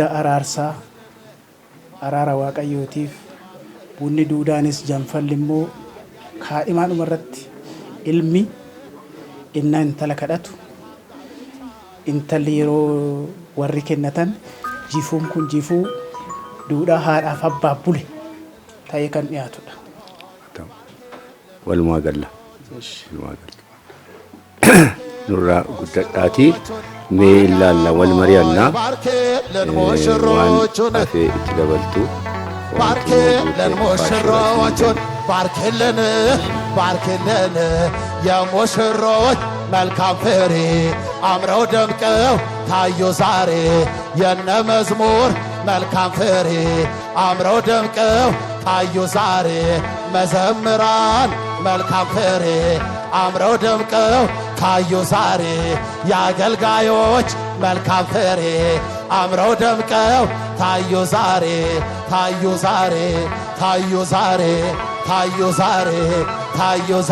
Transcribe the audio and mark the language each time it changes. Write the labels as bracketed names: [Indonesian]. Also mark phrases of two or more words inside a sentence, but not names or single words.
[Oromo] araarsaa araara waaqayyootiif bunni duudhaanis janfalli immoo kaadhimaadhuma irratti ilmi inna intala kadhatu intalli yeroo warri kennatan jifuun kun jifuu duudhaa haadhaaf abbaa bule ta'ee kan dhiyaatudha. walumaa galla nurraa guddadhaatii mee ilaalla wal mari'annaa waan hafee itti dabaltu [Amharic] ባርክልን የሙሽሮች መልካም ፍሬ አምረው ደምቀው ታዩ ዛሬ የነ መዝሙር መልካም ፍሬ አምረው ደምቀው ታዩ ዛሬ መዘምራን መልካም ፍሬ አምረው ደምቀው ታዩ ዛሬ የአገልጋዮች መልካም ፍሬ አምረው ደምቀው ታዩ ዛሬ ታዩ ዛሬ ታዩ ዛሬ ታዩ ዛሬ ታዩ